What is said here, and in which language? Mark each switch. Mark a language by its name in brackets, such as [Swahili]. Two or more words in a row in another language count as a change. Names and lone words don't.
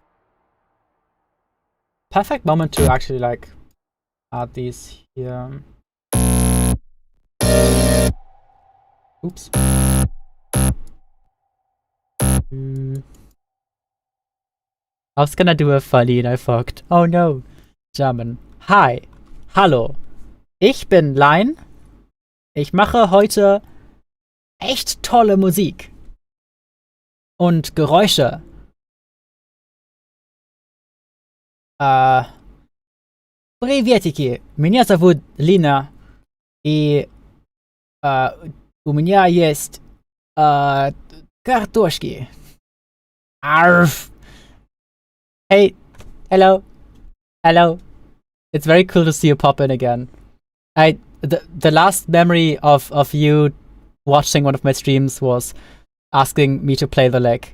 [English] Perfect moment to actually, like, add these here. Oops. I was gonna do a funny and I fucked. Oh no. German. Hi. [German] Hallo. Ich bin Line. Ich mache heute echt tolle Musik. Und Geräusche. [Russian] Приветики. Меня зовут Лина. И у меня есть картошки. [English] Arf. Hey. Hello. Hello. It's very cool to see you pop in again. The last memory of you watching one of my streams was asking me to play the lick.